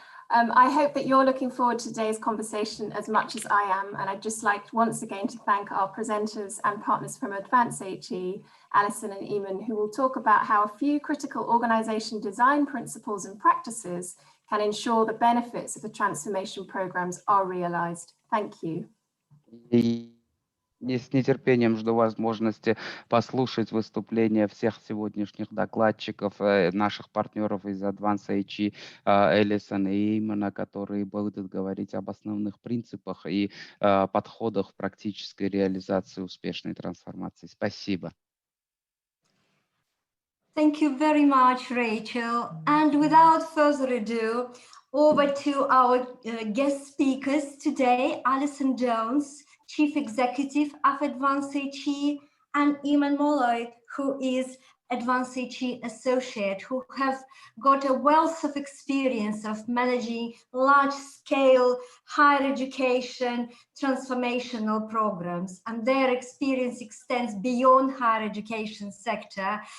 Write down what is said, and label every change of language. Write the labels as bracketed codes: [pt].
[en] I hope that you're looking forward to today's conversation as much as I am, and I'd just like once again to thank our presenters and partners from Advance HE, Alison and Eamon, who will talk about how a few critical organisation design principles and practices can ensure the benefits of the transformation programmes are realised. Thank you. [ru] И с нетерпением жду возможности послушать выступления всех сегодняшних докладчиков, наших партнеров из Advance HE, Элисон и Эймона, которые будут говорить об основных принципах и подходах в практической реализации успешной трансформации. Спасибо. [en] Thank you very much, Rachel. And without further ado, over to our guest speakers today, Alison Jones, Chief Executive of Advance HE, and Eamon Molloy, who is Advance HE Associate, who have got a wealth of experience of managing large-scale higher education transformational programs, and their experience extends beyond higher education sector.